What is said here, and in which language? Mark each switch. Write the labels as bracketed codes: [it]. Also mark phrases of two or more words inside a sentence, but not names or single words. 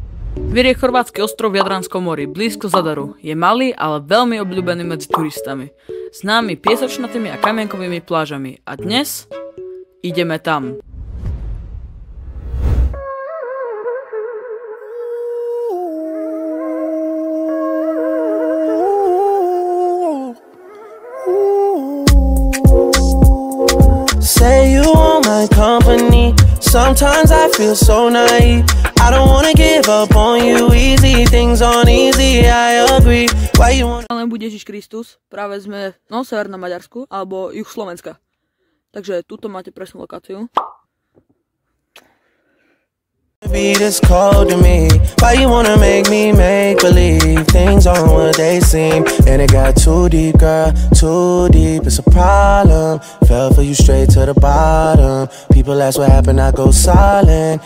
[sk] Vír je chorvátsky ostrov v Jadranskom mori, blízko Zadaru. Je malý, ale veľmi obľúbený medzi turistami. Známy piesočnatými a kamienkovými plážami. A dnes ideme tam. [en] Say you want my company. Sometimes I feel so naive. I don't wanna give up on you. Easy things aren't easy, I agree. Why you wanna... [sk] Len bude Ježiš Kristus. Práve sme v severnom Maďarsku, alebo juh Slovenska. Takže tuto máte presnú lokáciu. [en] Be this cold to me. Why you wanna make me make believe things aren't what they seem? And it got too deep, girl, too deep. It's a problem. Fell for you straight to the bottom. People ask what happened, I go silent.